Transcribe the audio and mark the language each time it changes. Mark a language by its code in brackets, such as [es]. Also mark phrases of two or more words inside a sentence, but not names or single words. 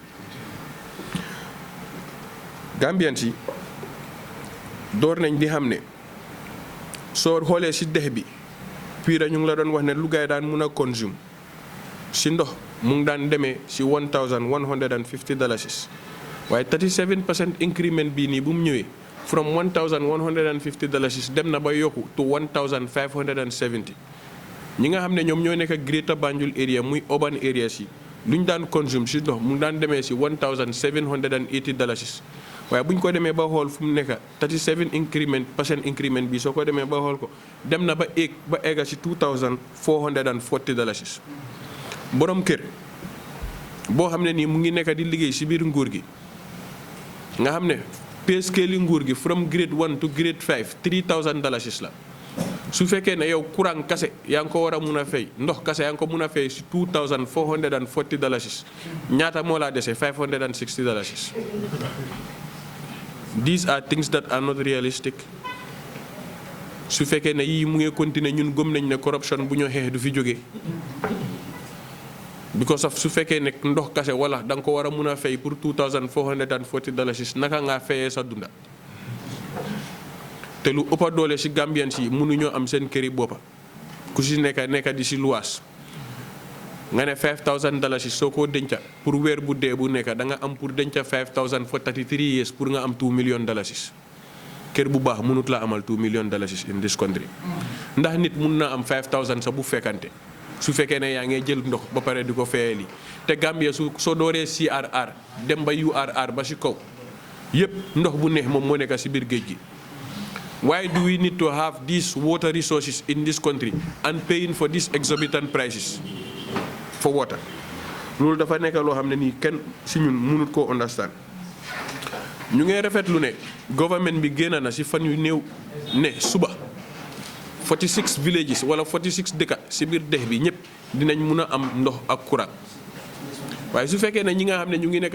[wo] Gambians yi door nañ di xam ne soo xoolee si dex bi PURA ñu ngi la doon wax ne lu gaay daan mun a consume si ndox mu ngi daan demee si $1,150 waaye 37% increment bii nii bu mu ñëwee from $1,150 dem na ba yokku to $1,570 ñi nga xam ne ñoom ñoo nekk Greater Banjul area muy [en] urban areas [wo] yi lu ñu daan consume si ndox mu ngi daan demee si $1,780 waaye bu ñu ko demee ba xool fu mu nekk 37% increment bi soo ko demee ba xool ko dem na ba egga si $2,440 borom kër boo xam ne nii mu ngi nekk di liggéey si biir nguur gi nga xam ne [en] pay scale [wo] nguur gi [en] from grade 1 to grade 5 [wo] $3,000 la su fekkee ne yow courant kase yaa ngi ko war a mun a fay ndox kase yaa ngi ko mun a fay si $2,440 ñaata moo laa dese $560. [en] These are things that are not realistic. [wo] su fekkee ne yii mu ngi continuer ñun gëm nañ ne corruption bu ñu xeex du fi jógee [en] because of [wo] su fekkee ne ndox kase wala da nga ko war a mun a fay pour $2,440 naka ngaa fayee sa dunda te lu ëppa doole si Gambians yi mënuñoo am seen këri boppa ku si nekk di si luwaas nga ne $5,000 soo ko denca pour weer bu dee bu nekk da nga am pour denca $5,000 [en] for 33 years [wo] pour nga am $2 million. kër bu baax mënut la amal $2 million [en] in this country [wo] ndax nit mun na am $5,000 sa bu fekkante su fekkee ne yaa ngi jël ndox ba pare di ko fayee lii te Gambia soo dooree CRR dem ba URR ba si kaw yëpp ndox bu neex moom moo nekk si biir géej gi. [en] Why do we need to have these water resources in this country and paying for these exorbitant prices for water? [wo] loolu dafa nekk loo xam ne nii kenn si ñun mënut koo understand. ñu ngi rafetlu ne government bi génn na si fan yu néew ne suba 46 villages wala 46 dëkka si biir dex bi ñëpp dinañ mun a am ndox ak courant waaye su fekkee ne ñi nga xam ne ñu ngi nekk